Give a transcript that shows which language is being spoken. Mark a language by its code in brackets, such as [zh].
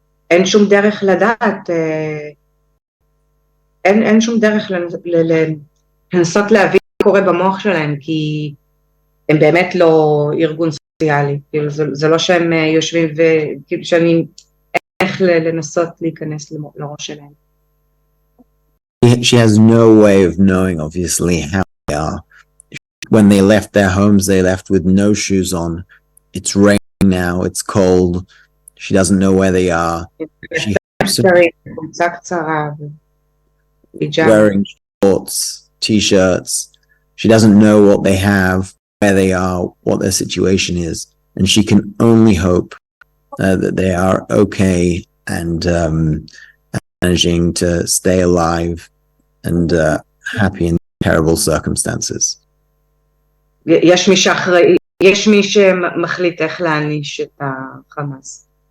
[he] אין שום דרך לדעת, אין שום דרך לנסות להבין מה קורה במוח שלהם, כי הם באמת לא ארגון סוציאלי, זה לא שהם יושבים וכאילו שאני איך לנסות להיכנס לראש שלהם. [en] She has no way of knowing, obviously, how they are. When they left their homes, they left with no shoes on. It's raining now, it's cold. She doesn't know where they are. She absolutely [he] חולצה קצרה, פיג'מה. [en] wearing shorts, t-shirts. She doesn't know what they have, where they are, what their situation is, and she can only hope that they are okay and managing to stay alive and happy in terrible circumstances. [he] יש מי שאחראי, יש מי שמחליט איך להעניש את החמאס.